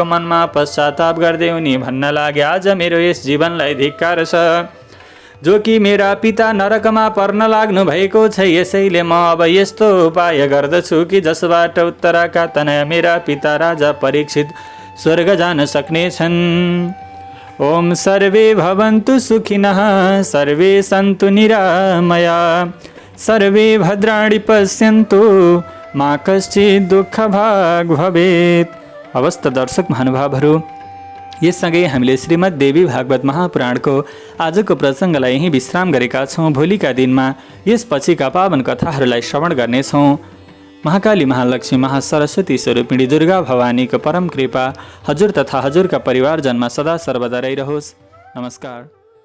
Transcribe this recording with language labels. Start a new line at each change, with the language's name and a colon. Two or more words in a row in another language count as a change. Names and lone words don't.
Nepali: मनमा पश्चाताप गर्दै उनी भन्न लागे, आज मेरो यस जीवनलाई धिक्कार छ, जो कि मेरा पिता नरकमा पर्न लाग्नु भएको छ। यसैले म अब यस्तो उपाय गर्दछु कि जसबाट उत्तराका तनय मेरा पिता राजा परीक्षित स्वर्ग जान सक्नेछन्।
Sanskrit: ओम सर्वे भवन्तु सुखिनः, सर्वे सन्तु निरामया, सर्वे भद्राणि पश्यन्तु, मा कश्चित् दुःखभाग् भवेत्।
Nepali: अवस्थ दर्शक महानुभावहरू, यससँगै हामीले श्रीमद् देवी भागवत महापुराणको आजको प्रसङ्गलाई यहीँ विश्राम गरेका छौँ। भोलिका दिनमा यसपछिका पावन कथाहरूलाई श्रवण गर्नेछौँ। महाकाली, महालक्ष्मी, महासरस्वती स्वरूपिणी दुर्गा भवानीको परम कृपा हजुर तथा हजुरका परिवारजनमा सदा सर्वदा रहिरहोस्। नमस्कार।